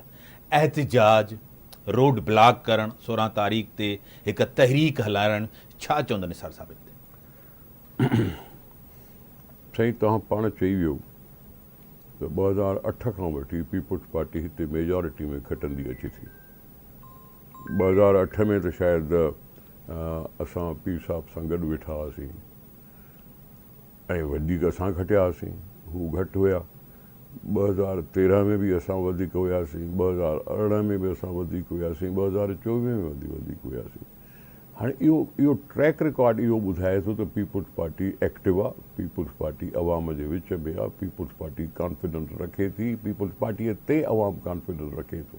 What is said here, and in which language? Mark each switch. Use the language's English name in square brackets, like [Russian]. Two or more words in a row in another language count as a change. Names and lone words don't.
[Sindhi] احتجاج, [English] road block [Sindhi] کرن, 16 تاریخ تے ایک تحریک ہلائن, چھا چوندہ نثار صاحب؟ سائیں تہاں پاण چئی ویو تو 2008 کھان وٹھی پیپلز پارٹی ہتے میجورٹی میں کھٹندی اچی تھی. 2008 میں تو شاید اساں پیر صاحب سان گڈ ویٹھا ہاسیں ऐं वधीक असां खटिया हुआसीं, हू घटि हुया. 2013 में भी असां वधीक हुयासीं, 2018 में भी असां वधीक हुयासीं, 2024 में भी वधीक हुयासीं. हाणे इहो [English] track record [Sindhi] इहो ॿुधाए थो त पीपल्स पार्टी एक्टिव आहे, पीपल्स पार्टी अवाम जे विच में आहे, पीपल्स पार्टी कॉन्फिडेंस रखे थी, पीपल्स पार्टीअ ते अवाम कॉन्फिडेंस रखे थो.